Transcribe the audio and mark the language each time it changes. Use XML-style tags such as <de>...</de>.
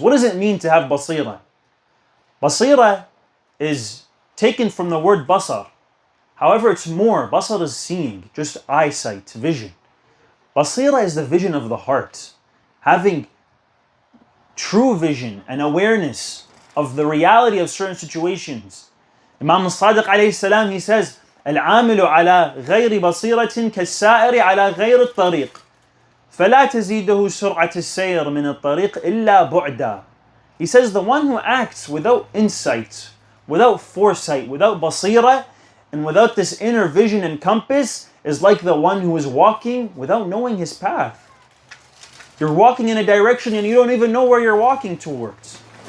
<en>What does it mean to have basira? Basira is taken from the word basar. However, it's more. Basar is seeing, just eyesight, vision. Basira is the vision of the heart. Having true vision and awareness of the reality of certain situations. Imam al-Sadiq alayhi salam, he says,</en> <ar>العامل على غير بصيرة كالسائر على غير الطريق فلا تزيده سرعة السير من الطريق إلا بعدا.</ar> <en>He says the one who acts without insight, without foresight, without basira, and without this inner vision and compass is like the one who is walking without knowing his path. You're walking in a direction and you don't even know where you're walking towards.</en>